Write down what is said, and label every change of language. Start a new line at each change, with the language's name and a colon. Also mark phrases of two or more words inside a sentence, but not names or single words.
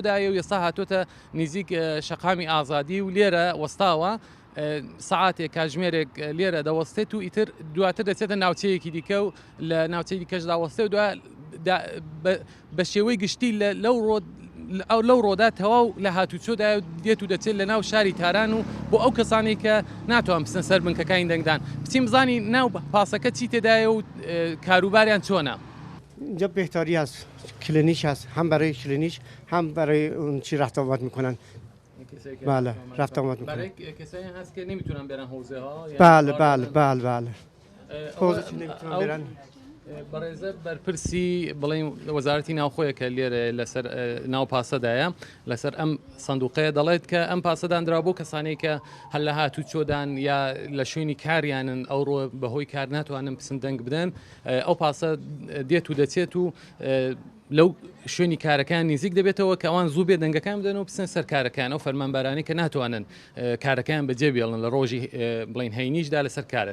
Central Kurdish: و ئێستا هاتوۆتە نزیک شەقامی ئازادی و لێرە وەستاوە سعاتێک کاژمێرێک لێرە دەوەستێت و ئیتر دواتر دەچێتە ناوچەیەکی دیکە و لە ناوچەی دیکەشدا وەستێ و بە شێوەی گشتی لەو ڕۆدا تەواو لە هاتوچۆدا دێت و دەچێت لە ناو شاری تاران و بۆ ئەو کەسانی کە ناتوان بچنە سەر بنکەکانی دەنگدان بچین بزانی ناو پاسەکە چی تێدایە و کاروباریان چۆنە.
Persian: اینجا بهتاری هست، کلینیک هست، هم برای کلینیک هم برای اون چی رفت آمد میکنن. بله رفت آمد میکنن. برای کسایی هست که نمیتونن برن حوزه ها. بله بله بله بله. حوزه چی نمیتونن برن.
Central Kurdish: بەڕێزە بەرپرسی بڵێن وەزارەتی ناوخۆیە کە لێرە لەسەر ناو پاسەدایە لەسەر ئەم سندوقەیە دەڵێت کە ئەم پاسەدانرا بۆ کەسانەی کە هەر لە هاتوچۆدان یا لە شوێنی کاریانن ئەوڕۆ بەهۆی کار ناتوانن پسند دەنگ بدەن ئەو پاسە دێت و دەچێت و لەو شوێنی کارەکان نزیک دەبێتەوە کە ئەوان زوو بێ دەنگەکان بدەن و بچن سەر کارەکان ئەو فەرمانبەرانی کە ناتوانن کارەکان بەجێ بێڵن لە ڕۆژی بڵین هەینیشدا لەسەر کارن.